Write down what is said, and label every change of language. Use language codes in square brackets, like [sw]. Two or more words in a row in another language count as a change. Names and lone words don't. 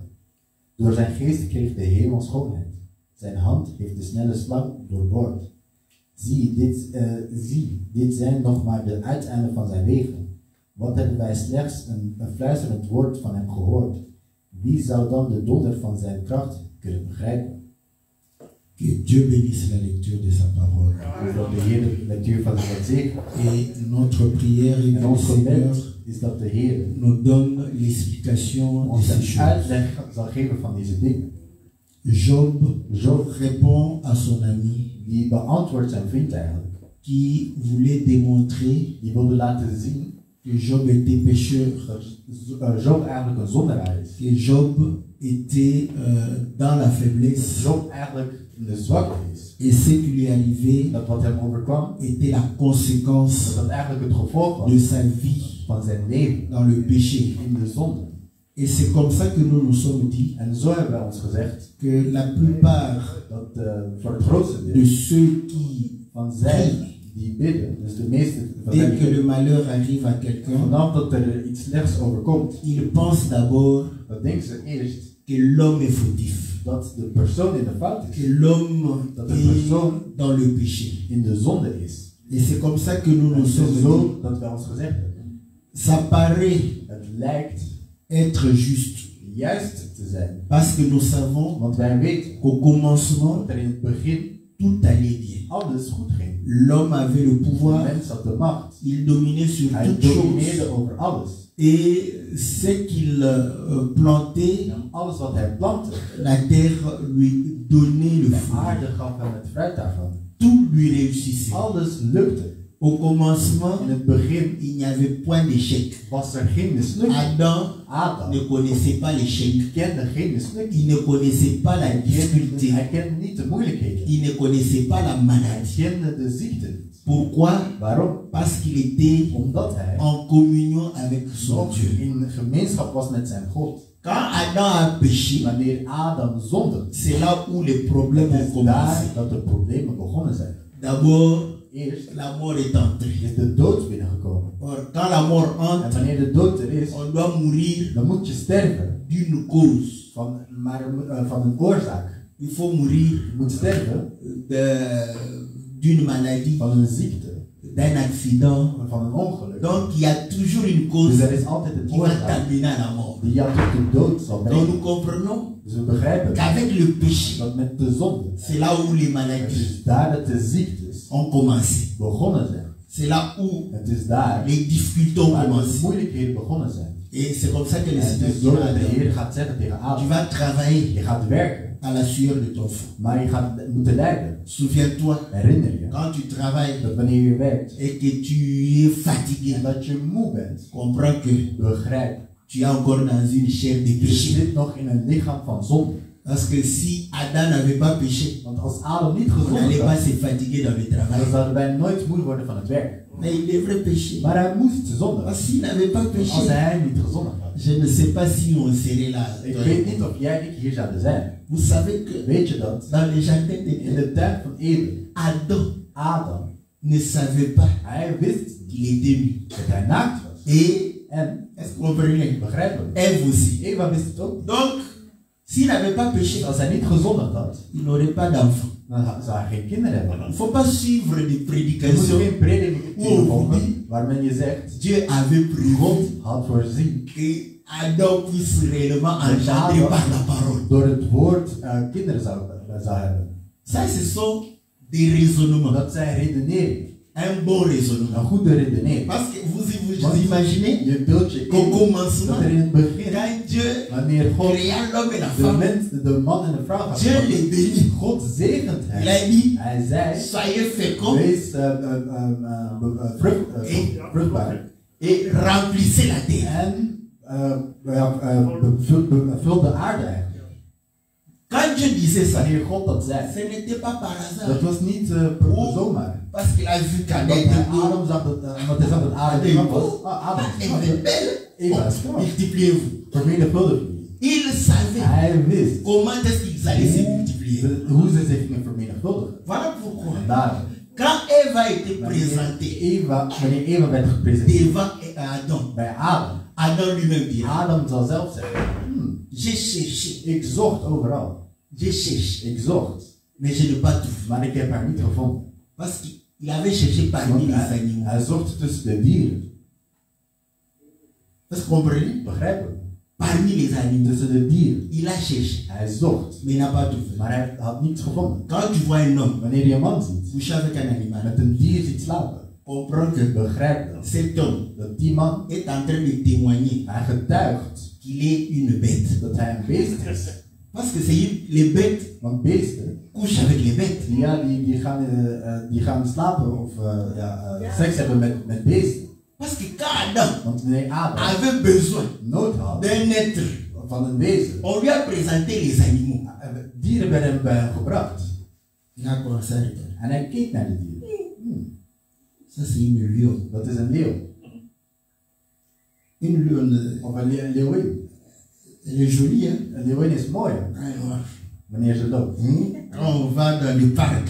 [nl] Door zijn geest kreeg de hemel schoonheid. Zijn hand heeft de snelle slang doorboord. Zie, dit zijn nog maar de uiteinden van zijn wegen. Wat hebben wij slechts een fluisterend woord van hem gehoord? Wie zou dan de donder van zijn kracht kunnen begrijpen? [fr] Que Dieu bénisse la lecture de sa parole. [nl] Dat de Heer de lectuur van zijn woord zegent. [fr] Et notre prière est que le Seigneur [nl] is dat de Heer [fr] nous donne l'explication de [nl] ons [fr] ces [nl] een [fr] choses. [nl] uitleg zal geven van deze dingen. [fr] Job répond à son ami [nl] Die beantwoordt zijn vriend eigenlijk. [fr] qui voulait démontrer [nl] Die wilde laten zien [fr] que Job était pécheur, [nl] dat Job eigenlijk een zondaar is. [fr] que Job était dans la faiblesse, [nl] Job eigenlijk in de zwakte is. [fr] et ce qui lui arrivait [nl] Dat wat hem overkwam, [fr] était la conséquence [nl] dat eigenlijk het gevolg [fr] de [nl] was [fr] sa vie [nl] van zijn leven [fr] dans le péché. [nl] in de zonde. [fr] Et c'est comme ça que nous nous sommes dit [nl] En zo hebben wij ons gezegd [fr] que la plupart [nl] dat voor het grootste [fr] de [nl] deel [fr] ceux qui [nl] van zij die bidden, dus de meeste van [fr] dès [nl] hen, [fr] que le malheur arrive à quelqu'un, [nl] vanaf dat er iets slechts overkomt, [fr] ils pensent d'abord [nl] dan denken ze eerst [fr] que l'homme est fautif, [nl] dat de persoon in de fout is, [fr] que l'homme [nl] dat de persoon [fr] est dans le péché. [nl] in de zonde is. [fr] Et c'est comme ça que nous [nl] En [fr] nous [nl] het [fr] sommes [nl] is [fr] dit, [nl] zo dat wij ons gezegd hebben. [fr] ça paraît [nl] Het lijkt [fr] être juste, [nl] juist te zijn. [fr] Parce que nous savons [nl] Want wij weten [fr] qu'au commencement, [nl] dat er in het begin [fr] tout allait bien. [nl] alles goed ging. [fr] L'homme avait le [nl] De [fr] pouvoir, [nl] mens had de macht. [fr] il dominait sur [nl] Hij [fr] toutes [nl] domineerde [fr] choses. [nl] over alles. [fr] Et ce qu'il plantait, [nl] En alles wat hij plantte, [fr] la terre lui donnait le [nl] de [fr] fruit. [nl] aarde gaf hem het fruit daarvan. [fr] Tout lui réussissait. [nl] Alles lukte. [fr] Au commencement, [nl] In het begin [fr] il n'y avait point d'échec. [nl] was er geen mislukking. [fr] Adam [nl] Adam [fr] ne connaissait pas l'échec. [nl] kende geen mislukking. [fr] Il ne connaissait pas la difficulté. [nl] Hij kende niet de moeilijkheden. [fr] Il ne connaissait pas la [nl] Hij [fr] maladie. [nl] kende de ziekte niet. [fr] Pourquoi? [nl] Waarom? [fr] Parce qu'il était [nl] Omdat hij [fr] en communion avec son [nl] nog [fr] Dieu. [nl] in gemeenschap was met zijn God. [fr] Quand Adam a péché, [nl] Wanneer Adam zonde, [fr] c'est là où les problèmes [nl] het [fr] ont [nl] is [fr] commencé. [nl] daar dat de problemen begonnen zijn. [fr] D'abord, [nl] Eerst [fr] la mort est entrée. [nl] is de dood binnengekomen. [fr] Or, quand la mort [nl] En [fr] entre, [nl] wanneer de dood er is, [fr] on doit mourir [nl] dan moet je sterven [fr] d'une cause. [nl] van een oorzaak. [fr] Il faut mourir [nl] Je moet sterven [fr] d'une maladie, [nl] van een ziekte, [fr] d'un accident. [nl] van een ongeluk. [fr] Donc, il y a toujours une [nl] Dus [fr] cause [nl] er is altijd een [fr] qui va [nl] oorzaak [fr] t'amener à la mort. [nl] die jou tot de dood zal [fr] Donc, nous [nl] brengen. [fr] comprenons [nl] Dus we begrijpen [fr] qu'avec le péché, [nl] dat met de zonde, [fr] c'est là où les [nl] het [fr] maladies [nl] is daar dat de ziektes [fr] ont commencé. [nl] begonnen zijn. [fr] C'est là où [nl] Het is daar [fr] les difficultés ont [nl] waar de [fr] commencé. [nl] moeilijkheden begonnen zijn. [fr] Et c'est comme ça que le [nl] En [fr] Seigneur [nl] het is [fr] dit à [nl] door dat de [fr] Adam, [nl] Heer gaat zeggen tegen [fr] tu [nl] Adam, [fr] vas travailler [nl] je gaat werken, [fr] à la sueur de ton front. [nl] maar je gaat moeten lijden. [fr] Souviens-toi, [nl] Herinner je [fr] quand tu travailles [nl] dat wanneer je werkt [fr] et que tu es fatigué, [nl] en dat je moe bent, [fr] comprends que [nl] begrijp, [fr] tu es encore dans une chair de [nl] je [fr] péché. [nl] zit nog in een lichaam van zonde. [fr] Parce que si Adam n'avait pas péché, [nl] Want als Adam niet [fr] on [nl] gezond [fr] n'allait pas [nl] was, [fr] se fatiguer dans le [nl] dan [fr] travail. [nl] zouden wij nooit moe worden van het werk. [fr] Mais il devrait pécher. [nl] Maar hij moest zondigen. [fr] Parce qu'il n'avait pas [nl] Als [fr] péché, [nl] hij niet gezondigd had. [fr] je ne sais pas si on serait là. [nl] Ik weet niet of jij en ik hier zouden zijn. [fr] Vous savez que [nl] Weet je dat? [fr] dans le jardin [nl] In [fr] d'Éden, [nl] de tijd van Eden, [fr] Adam [nl] Adam, [fr] ne savait pas [nl] hij wist [fr] qu'il était nu. [nl] dat hij naakt was. [fr] Et, [nl] En, [fr] est-ce que vous comprenez? [nl] begrijpelijk, [fr] Ève aussi. [nl] Eva wist het ook. [fr] Donc, s'il n'avait pas péché, [nl] Als hij niet gezondigd had, [fr] il n'aurait pas d'enfant. [nl] dan zou hij geen kinderen [fr] Il [nl] hebben. [fr] ne faut pas suivre des [nl] Je moet [fr] prédications. [nl] geen prediking [fr] Oh, [nl] volgen waarmee je zegt, [fr] Dieu avait prévu [nl] God had voorzien [fr] que Adam puisse réellement engendrer par la parole. [nl] door het woord kinderen zou hebben. [fr] Ça, ce sont des raisonnements. [nl] Dat zijn redeneringen. [fr] Un bon raisonnement. [nl] Een goede redenering. [fr] Parce que vous [nl] Want [fr] imaginez [nl] je beeld je [fr] qu'au [nl] in [fr] commencement, [nl] dat er in het begin, [fr] quand Dieu [nl] wanneer God [fr] créa l'homme et la [nl] de [fr] femme, [nl] mens, de man en de vrouw gaat [fr] Dieu [nl] maken, [fr] les bénit. [nl] God zegent [fr] Il [nl] hen. [fr] a dit, [nl] Hij zei, [fr] soyez féconds [nl] wees vruchtbaar [fr] et remplissez la terre. [nl] en vul de aarde eigenlijk. [fr] Quand Dieu disait ça, [nl] Wanneer God dat zei, [fr] ce n'était pas par [nl] dat [fr] hasard. [nl] was niet zomaar. [fr] Parce qu'il a vu qu'Adam [nl] Want [fr] était beau. [nl] Adam zag dat, omdat hij zag dat Adam knap was. Adam is [fr] Elle [nl] knap. [fr] est belle. [nl] Eva is knap. [fr] Multipliez-vous. [nl] Vermenigvuldig je. [fr] Il savait [nl] Hij wist [fr] comment est-ce qu'ils allaient se multiplier. [nl] hoe ze zich gingen vermenigvuldigen. [fr] Voilà pourquoi. [nl] En daarom, [fr] Quand Ève a été présentée [nl] wanneer Eva werd gepresenteerd [fr] devant Adam, [nl] bij Adam, [fr] Adam lui-même dira, [nl] Adam zal zelf zeggen, [fr] j'ai cherché, [nl] ik zocht overal. [fr] j'ai cherché, [nl] Ik zocht, [fr] mais je n'ai pas trouvé. [nl] maar ik heb haar niet gevonden. [fr] Parce qu'il avait cherché parmi [nl] Want [fr] les animaux. [nl] hij zocht tussen de dieren. [fr] Est-ce que vous comprenez? [nl] Begrijp je? [fr] Parmi les animaux. [nl] Tussen de dieren. [fr] Il a cherché, [nl] Hij zocht, [fr] mais il n'a pas trouvé. [nl] maar hij had niets gevonden. [fr] Quand tu vois un homme [nl] Wanneer je een man ziet, [fr] coucher avec un animal, [nl] met een dier ziet slapen, [fr] comprends que [nl] begrijp dat. [fr] cet homme [nl] Dat die man, [fr] est en train de témoigner [nl] hij getuigt [fr] qu'il est une bête. [nl] dat hij een beest is. [fr] Parce que les bêtes [nl] Want beesten, [fr] couchent avec les bêtes. [nl] die gaan slapen of seks hebben met beesten. [fr] Parce que quand Adam [nl] Want wanneer Adam [fr] avait besoin [nl] nood had [fr] d'un être, [nl] van een wezen, [fr] on lui a présenté les animaux. [nl] dieren werden hem bij hem gebracht. [fr] Il a commencé à regarder. [nl] En hij keek naar de dieren. [fr] Ça, c'est une lionne. [nl] Dat is een leeuw. [fr] Une lionne, [nl] Of een leeuwin. [fr] elle est jolie, hein? [nl] Een leeuwin is mooi [fr] Alors, [nl] wanneer ze loopt. [fr] quand on va dans le parc,